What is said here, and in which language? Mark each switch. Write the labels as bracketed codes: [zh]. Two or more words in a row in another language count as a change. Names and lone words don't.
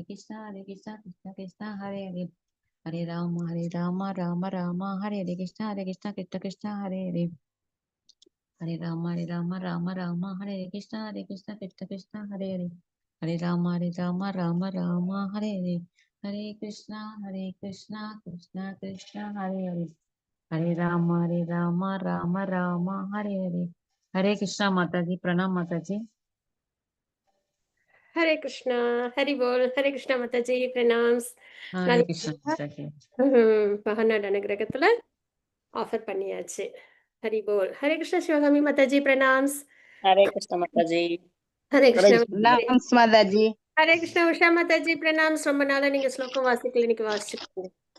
[sa] Krishna Hare Hare Hare Rama Hare Krishna Hare Hare Hare Rama Hare Krishna Hare Hare Hare Rama Hare Hare Hare Krishna Krishna Hare Hare Hare Rama Hare Hare Hare Krishna Mataji Pranam Mataji [ta] Hare Krishna, Hari Bol, Hare Krishna Mataji, pranams. Hare Krishna Mataji மகாநாடு அனுகிரகத்துல ஆஃபர் பண்ணியாச்சு. ஹரி போல். ஹரே கிருஷ்ண சிவகாமி மாதாஜி பிரணாம்ஸ். Hare Krishna Mataji. ஹரே கிருஷ்ண Pranams Mataji. ஹரே கிருஷ்ண உஷா மாதாஜி பிரணாம்ஸ். ரொம்ப நாளா நீங்க ஸ்லோகம் வாசிக்கல, இன்னைக்கு வாசிச்சுக்கோங்க.